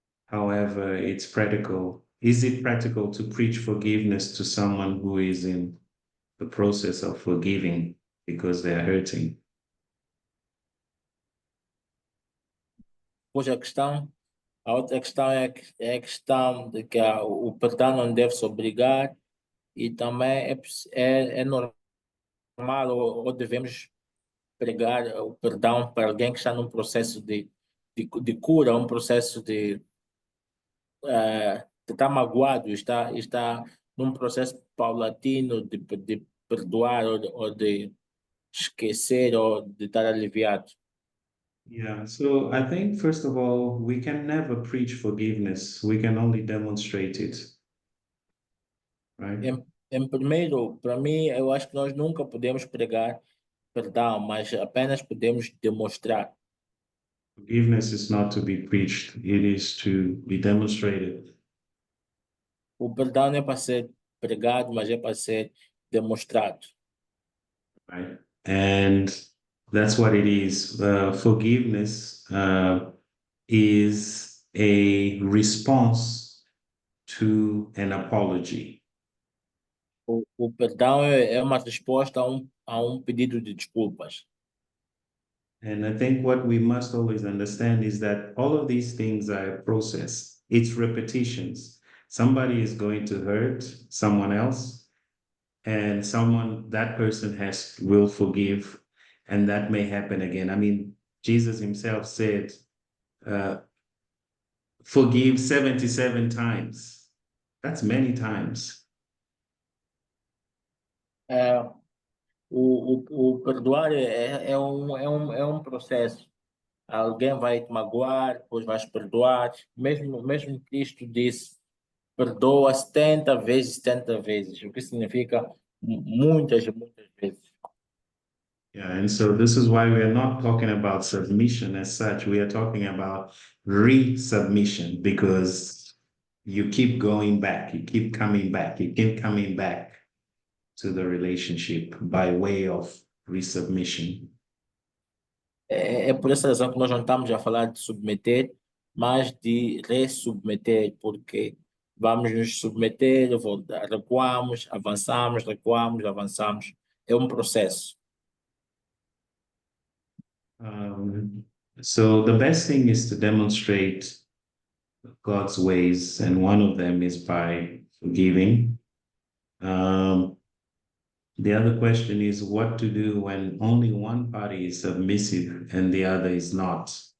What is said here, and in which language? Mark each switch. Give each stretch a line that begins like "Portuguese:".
English: However, it's practical. Is it practical to preach forgiveness to someone who is in the process of forgiving because they are hurting?
Portuguese: Pois a outra questão é a questão de que o perdão não deve se obrigar e também é normal ou devemos pregar o perdão para alguém que está num processo de cura, um processo de está magoado, está num processo paulatino de perdoar ou de esquecer ou de estar aliviado.
English: Yeah, so I think, first of all, we can never preach forgiveness. We can only demonstrate it. Right?
Portuguese: Em primeiro, para mim, eu acho que nós nunca podemos pregar perdão, mas apenas podemos demonstrar.
English: Forgiveness is not to be preached, it is to be demonstrated.
Portuguese: O perdão não é para ser pregado, mas é para ser demonstrado.
English: Right? And that's what it is. Forgiveness is a response to an apology.
Portuguese: O perdão é uma resposta a um pedido de desculpas.
English: And I think what we must always understand is that all of these things are a process. It's repetitions. Somebody is going to hurt someone else, and that person will forgive, and that may happen again. I mean, Jesus himself said, forgive 77 times. That's many times.
Portuguese: O perdoar é um processo. Alguém vai te magoar, depois vais perdoar. Mesmo Cristo disse, perdoa 70 vezes, 70 vezes, o que significa muitas vezes.
English: Yeah, and so this is why we are not talking about submission as such. We are talking about resubmission, because you keep going back, you keep coming back, you keep coming back to the relationship by way of resubmission.
Portuguese: É por essa razão que nós não estamos a falar de submeter, mas de ressubmeter, porque vamos nos submeter, recuamos, avançamos, recuamos, avançamos. É um processo.
English: So the best thing is to demonstrate God's ways, and one of them is by forgiving. The other question is what to do when only one party is submissive and the other is not.